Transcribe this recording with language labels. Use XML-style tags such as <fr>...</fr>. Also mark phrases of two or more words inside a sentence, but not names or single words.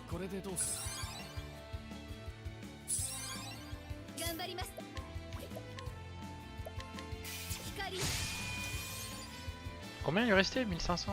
<ja>でどうす頑張ります。光、</ja> <fr>Combien il lui restait? 1500?</fr>